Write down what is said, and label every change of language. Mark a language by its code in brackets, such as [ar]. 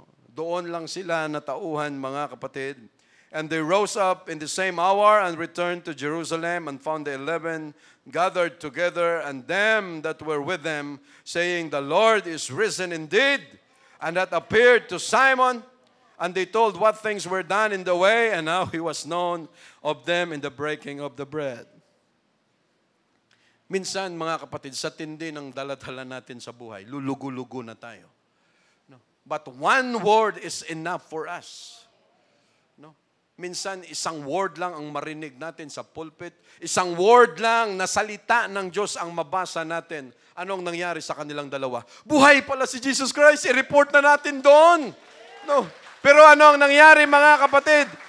[tl] Doon lang sila natauhan, mga kapatid. [en] And they rose up in the same hour and returned to Jerusalem and found the 11 gathered together and them that were with them, saying, the Lord is risen indeed, and that appeared to Simon. And they told what things were done in the way, and how He was known of them in the breaking of the bread. [tl] Minsan, mga kapatid, sa tindi ng daladala natin sa buhay, lulugo-lugo na tayo. [en] But one word is enough for us. [tl] Minsan, isang word lang ang marinig natin sa pulpit. Isang word lang na salita ng Diyos ang mabasa natin. Anong nangyari sa kanilang dalawa? Buhay pala si Jesus Christ. I-report na natin doon. Pero ano ang nangyari, mga kapatid?